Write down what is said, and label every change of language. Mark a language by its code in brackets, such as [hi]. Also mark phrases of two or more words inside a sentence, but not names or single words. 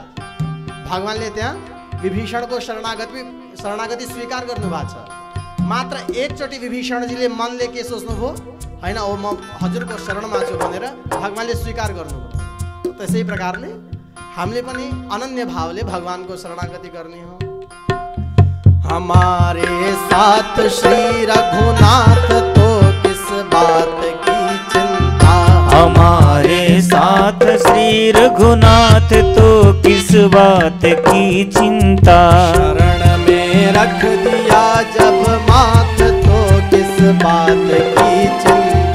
[ne] भगवानले त्यहाँ विभीषणको शरणागति स्वीकार गर्नु भएको छ। मात्र एकचोटि विभीषणजीले मनले के सोच्नुभयो, होइन ओ म हजुरको शरणमा छु भनेर भगवानले स्वीकार गर्नुभयो। त्यसै प्रकारले हामीले पनि अनन्य भावले भगवानको शरणागति गर्ने हो। [hi] हमारे साथ श्री रघुनाथ तो किस बात की चिंता। हमारे साथ श्री रघुनाथ तो किस बात की चिंता। शरण में रख दिया जब माथ तो किस बात की चिंता।